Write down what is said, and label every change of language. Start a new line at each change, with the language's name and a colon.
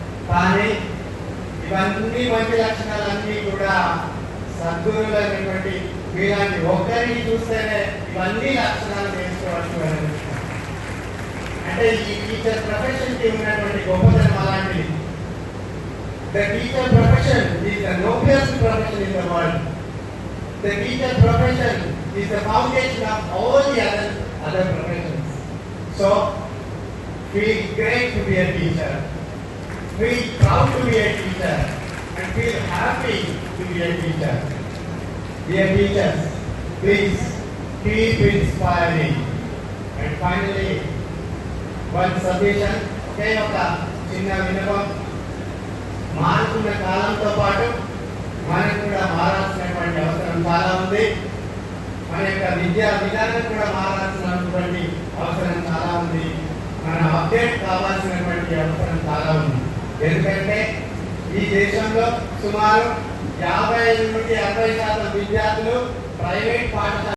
Telugu: కానీ ఇవన్నీ మంచి లక్షణాలన్నీ కూడా సద్గురువులైనటువంటి మీలాంటి ఒక్కరిని చూస్తేనే ఇవన్నీ లక్షణాలు నేర్చుకోవచ్చు అని. అంటే ఈ టీచర్ ప్రొఫెషన్ కి ఉన్నటువంటి గొప్పతనం అలాంటిది.
English: The teacher profession is the noblest profession in the world. The teacher profession is the foundation of all the other professions. So, feel great to be a teacher. Feel proud to be a teacher. And feel happy to be a teacher. Dear teachers, please keep inspiring. And finally, one suggestion, okay,
Telugu: ఒక చిన్న విన్నపం. మారుతున్న కాలంతో పాటు మనకు కూడా మారాల్సినటువంటి అవసరం చాలా ఉంది. మన యొక్క విద్యా విధానం కూడా మారాల్సినటువంటి అవసరం చాలా ఉంది. మన అప్డేట్ కావాల్సినటువంటి అవసరం చాలా ఉంది. ఎందుకంటే ఈ దేశంలో సుమారు 55 నుండి 60% విద్యార్థులు ప్రైవేట్ పాఠశాల